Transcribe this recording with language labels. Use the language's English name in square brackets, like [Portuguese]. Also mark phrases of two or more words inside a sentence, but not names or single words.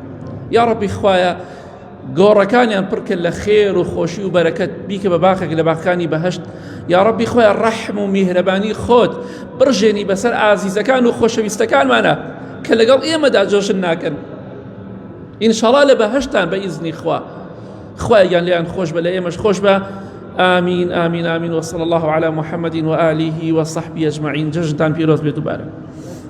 [Arabic] یا ربی [Central Kurdish] خوایە گۆڕەکانیان پڕکرد لە خێر و خۆشی و بەرەکەت، بیکە بە باخێک لە باخەکانی بەهەشت. [Arabic] یا ربی [Central Kurdish] خوایە ڕەحم و میهرەبانی خۆت بڕژێنی بەسەر ئازیزەکان و خۆشەویستەکانمانە کە لەگەڵ ئێمەدا جۆشن ناکەن. ئینشاءڵڵا لە بەهەشتان بە ئیزنی خوا. خوایەگیان لیان خۆش بە، لە ئێمەش خۆش بە. [Arabic] آمین آمین آمین. وصلى الله على محمد وآله وصحبه أجمعين. [Central Kurdish] جەژنتان پیرۆز بێت دووبارە.